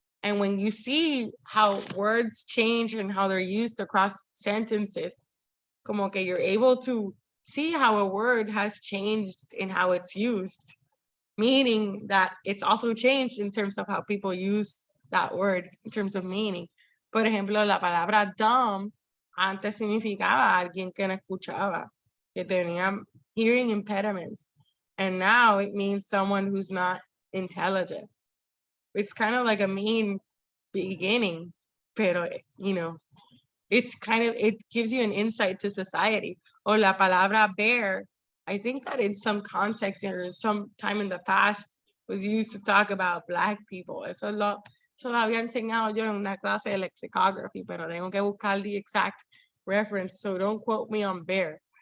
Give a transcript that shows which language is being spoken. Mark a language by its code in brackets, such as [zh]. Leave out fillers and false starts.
[en] And when you see how words change and how they're used across sentences, [es] como que [en] you're able to see how a word has changed in how it's used, meaning that it's also changed in terms of how people use that word in terms of meaning. [es] Por ejemplo, la palabra dumb antes significaba alguien que no escuchaba, que tenía [en] hearing impediments. And now it means someone who's not intelligent. It's kind of like a mean beginning, [es] pero, [en] it's kind of, it gives you an insight to society. Or [es] la palabra [en] bear, I think that in some context or some time in the past was used to talk about Black people. [es] Eso lo había enseñado yo en una clase de lexicography, pero tengo que buscar [en] the exact reference, so don't quote me on bear.